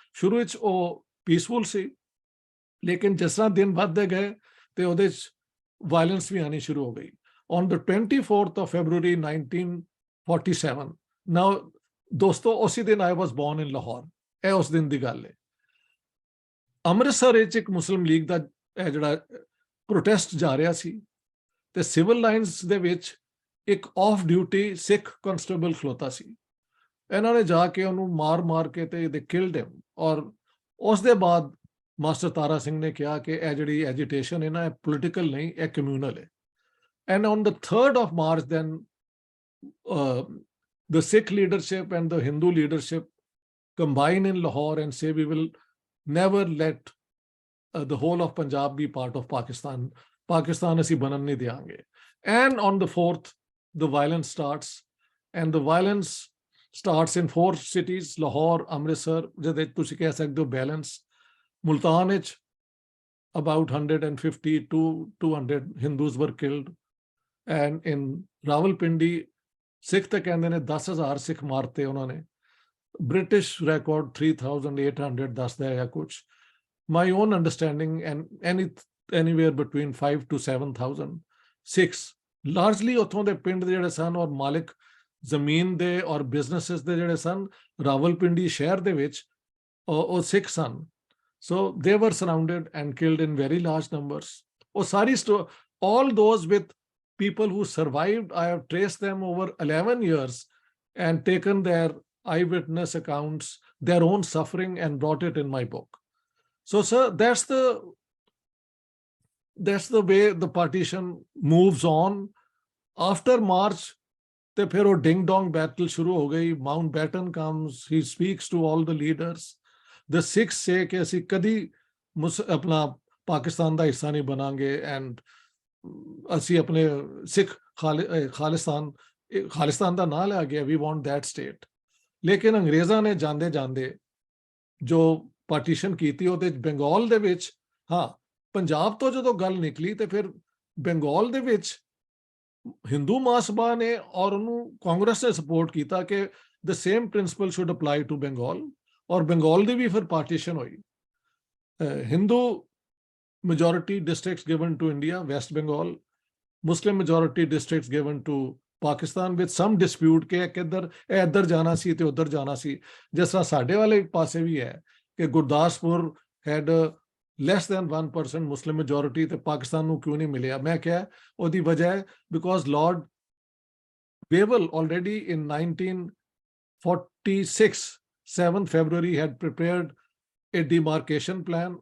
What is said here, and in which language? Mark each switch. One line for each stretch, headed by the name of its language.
Punjabi: ਸ਼ੁਰੂ ਵਿੱਚ ਉਹ ਪੀਸਫੁਲ ਸੀ, ਲੇਕਿਨ ਜਿਸ ਤਰ੍ਹਾਂ ਦਿਨ ਵੱਧਦੇ ਗਏ ਤੇ ਉਹਦੇ 'ਚ ਵਾਇਲੈਂਸ ਵੀ ਆਣੀ ਸ਼ੁਰੂ ਹੋ ਗਈ।
English: On the 24th of February 1947, now
Punjabi: ਦੋਸਤੋ ਉਸੇ ਦਿਨ
English: I was born in Lahore,
Punjabi: ਇਹ ਉਸ ਦਿਨ ਦੀ ਗੱਲ ਹੈ। ਅੰਮ੍ਰਿਤਸਰ ਵਿੱਚ ਇੱਕ ਮੁਸਲਿਮ ਲੀਗ ਦਾ ਜਿਹੜਾ ਪ੍ਰੋਟੈਸਟ ਜਾ ਰਿਹਾ ਸੀ ਤੇ ਸਿਵਲ ਲਾਈਨਸ ਦੇ ਵਿੱਚ ਇੱਕ ਆਫ ਡਿਊਟੀ ਸਿੱਖ ਕਨਸਟੇਬਲ ਖਲੋਤਾ ਸੀ। ਇਹਨਾਂ ਨੇ ਜਾ ਕੇ ਉਹਨੂੰ ਮਾਰ ਕੇ ਤੇ
English: ਦੇ killed him.
Punjabi: ਔਰ ਉਸ ਦੇ ਬਾਅਦ ਮਾਸਟਰ ਤਾਰਾ ਸਿੰਘ ਨੇ ਕਿਹਾ ਕਿ ਇਹ ਜਿਹੜੀ ਐਜੀਟੇਸ਼ਨ ਹੈ ਨਾ, ਇਹ ਪੋਲੀਟੀਕਲ ਨਹੀਂ, ਇਹ ਕਮਿਊਨਲ ਹੈ।
English: And on the 3rd of March, then the Sikh leadership and the Hindu leadership combine in Lahore and say we will never let the whole of Punjab be part of Pakistan.
Punjabi: Pakistan ਅਸੀਂ ਬਣਨ ਨਹੀਂ ਦਿਆਂਗੇ।
English: And on the 4th, the violence starts, and the violence starts in 4 cities, Lahore, Amritsar,
Punjabi: ਜਿਹਦੇ ਤੁਸੀਂ ਕਹਿ ਸਕਦੇ ਹੋ
English: balance, Multan ਵਿੱਚ about 150 to 200 Hindus were killed. And in Rawalpindi,
Punjabi: Sikh ਤਾਂ ਕਹਿੰਦੇ ਨੇ 10,000 ਸਿੱਖ ਮਾਰਤੇ ਉਹਨਾਂ ਨੇ। British record 3,800 ਦੱਸਦਾ ਹੈ ਜਾਂ ਕੁਛ।
English: My own understanding, and anywhere between 5 to 7,000 Sikhs, largely
Punjabi: ਉੱਥੋਂ ਦੇ ਪਿੰਡ ਦੇ ਜਿਹੜੇ ਸਨ ਔਰ ਮਾਲਿਕ ਜ਼ਮੀਨ ਦੇ ਔਰ ਬਿਜ਼ਨੈਸਿਸ ਦੇ ਜਿਹੜੇ ਸਨ ਰਾਵਲਪਿੰਡੀ ਸ਼ਹਿਰ ਦੇ ਵਿੱਚ ਉਹ ਸਿੱਖ ਸਨ।
English: So they were surrounded and killed in very large numbers.
Punjabi: ਉਹ ਸਾਰੀ
English: all those with people who survived, I have traced them over 11 years and taken their eyewitness accounts, their own suffering, and brought it in my book. So, sir, that's the way the partition moves on. After March,
Punjabi: ਤੇ ਫਿਰ ਉਹ ਡਿੰਗ Dong battle ਸ਼ੁਰੂ ਹੋ ਗਈ.
English: Mountbatten comes, he speaks to all the leaders. The Sikhs say
Punjabi: ਕਿ ਅਸੀਂ ਕਦੀ ਆਪਣਾ ਪਾਕਿਸਤਾਨ ਦਾ ਹਿੱਸਾ ਨਹੀਂ ਬਣਾਂਗੇ, ਐਂਡ ਅਸੀਂ ਆਪਣੇ ਸਿੱਖ ਖਾਲਿਸਤਾਨ ਦਾ ਨਾਂ ਲਿਆ ਗਿਆ,
English: we want that state.
Punjabi: ਲੇਕਿਨ ਅੰਗਰੇਜ਼ਾਂ ਨੇ ਜਾਂਦੇ ਜਾਂਦੇ ਜੋ ਪਾਰਟੀਸ਼ਨ ਕੀਤੀ ਉਹਦੇ ਬੰਗਾਲ ਦੇ ਵਿੱਚ, ਹਾਂ ਪੰਜਾਬ ਤੋਂ ਜਦੋਂ ਗੱਲ ਨਿਕਲੀ ਤੇ ਫਿਰ ਬੰਗਾਲ ਦੇ ਵਿੱਚ ਹਿੰਦੂ ਮਹਾਸਭਾ ਨੇ ਔਰ ਉਹਨੂੰ ਕਾਂਗਰਸ ਨੇ ਸਪੋਰਟ ਕੀਤਾ ਕਿ
English: the same principle should apply to Bengal,
Punjabi: ਔਰ ਬੰਗਾਲ ਦੀ ਵੀ ਫਿਰ ਪਾਰਟੀਸ਼ਨ ਹੋਈ.
English: Hindu majority districts given to India, West Bengal, Muslim majority districts given to Pakistan with some dispute
Punjabi: ਕਿ ਕਿੱਧਰ ਇੱਧਰ ਜਾਣਾ ਸੀ
English: ਤੇ ਉੱਧਰ ਜਾਣਾ ਸੀ.
Punjabi: ਜਿਸ ਤਰ੍ਹਾਂ ਸਾਡੇ ਵਾਲੇ ਪਾਸੇ ਵੀ ਹੈ ਕਿ Gurdaspur
English: had less than 1% Muslim majority
Punjabi: ਤੇ ਪਾਕਿਸਤਾਨ ਨੂੰ ਕਿਉਂ ਨਹੀਂ ਮਿਲਿਆ. ਮੈਂ ਕਿਹਾ ਉਹਦੀ ਵਜ੍ਹਾ ਹੈ
English: because Lord Wavell already in 1946, 7 February had prepared a demarcation plan.